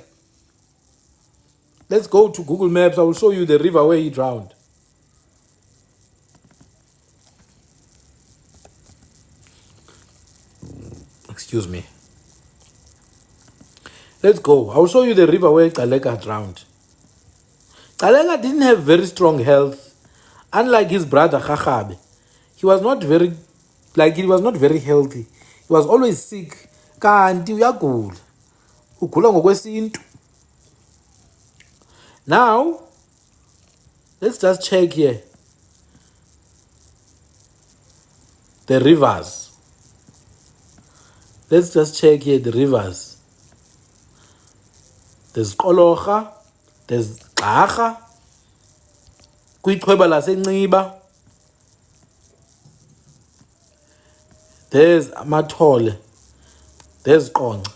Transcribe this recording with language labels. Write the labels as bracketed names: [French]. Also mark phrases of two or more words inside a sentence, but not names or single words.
[English] Let's go to Google Maps. I will show you the river where he drowned. Excuse me. Let's go. I will show you the river where Gcaleka drowned. Gcaleka didn't have very strong health. Unlike his brother Rharhabe. He was not very healthy. He was always sick. [Xhosa] Kanti uyagula. Ugula ngokwesintu. [English] Now, let's just check here. The rivers. Let's just check here the rivers. There's Kolocha, there's Gcaleka, [Xhosa] Kwichweba laseNciba, [English] there's Amathole, there's Ngconde.